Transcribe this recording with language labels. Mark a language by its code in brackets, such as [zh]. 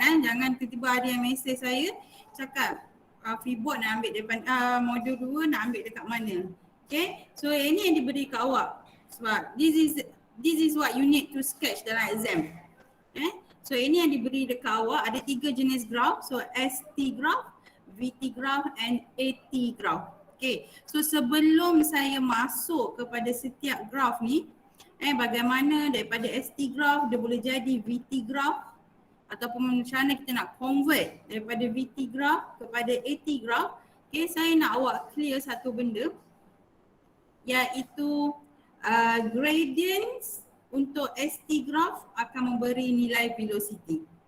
[ms] Jangan tiba-tiba ada yang mesej saya cakap Freeboard nak ambil daripada modul 2 nak ambil dekat mana. [en] Okay, so [ms] ini yang diberi ke awak sebab [en] this is what you need to sketch dalam exam. [ms] So ini yang diberi dekat awak, ada 3 jenis graph. [en] So ST graph, VT graph and AT graph. [ms] Okay, so sebelum saya masuk kepada setiap graph ni, bagaimana daripada ST graph dia boleh jadi VT graph ataupun macam mana kita nak convert daripada VT graph kepada AT graph. Okay, saya nak awak clear satu benda iaitu gradients untuk ST graph akan memberi nilai velocity.